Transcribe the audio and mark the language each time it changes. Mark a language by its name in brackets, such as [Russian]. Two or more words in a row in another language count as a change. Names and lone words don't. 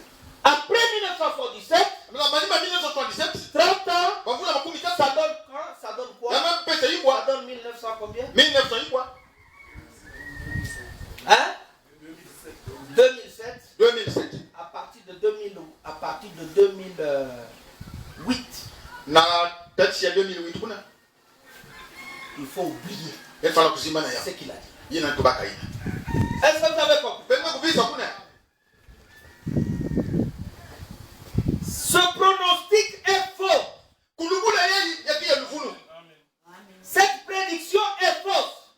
[French] Après 1977, 30 ans, ça donne quoi? Ça donne quoi? Ça donne 1900 combien? 1900 quoi? Hein? 2007. 2007. À partir de 2008. [Kongo] Na tati ya 2008 kuna. [French] Il faut oublier ce qu'il a dit. Est-ce que vous avez compris? Ce pronostic est faux. Cette prédiction est fausse.